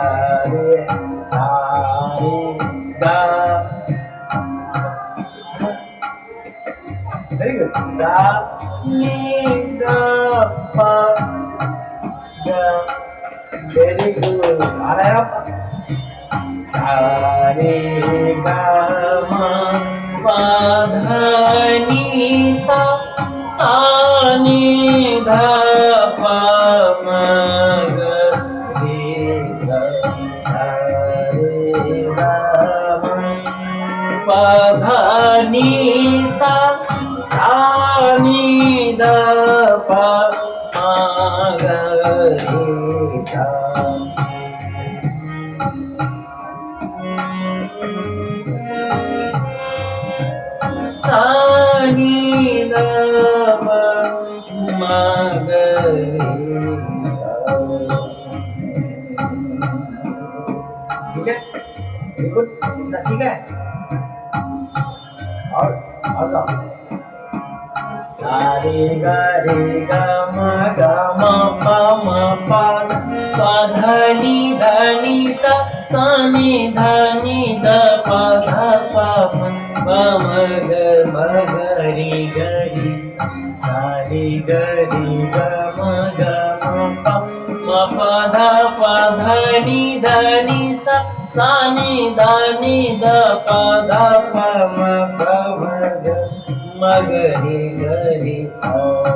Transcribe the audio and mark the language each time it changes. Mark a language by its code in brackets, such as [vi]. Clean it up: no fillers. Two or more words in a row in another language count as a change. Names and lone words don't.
[hi] रे गा [en] very good [hi] सा नी दा पा गा [en] very good [hi] आ रहा है आपका सा रे गा मा पा धा नी सा सा नी धा पा मा गा रे सा सा रे गा मा पा धा नी सा सा नी धा पा मा गा रे सा सा नी धा पा मा गा रे सा, ठीक है बिल्कुल ठीक है और गाओ सा रे गा म पा धा नी सा नी धा पा धा पा म ग रे सा रे ग म पा धा नी सा नी धा पा धा पा म ग रे सा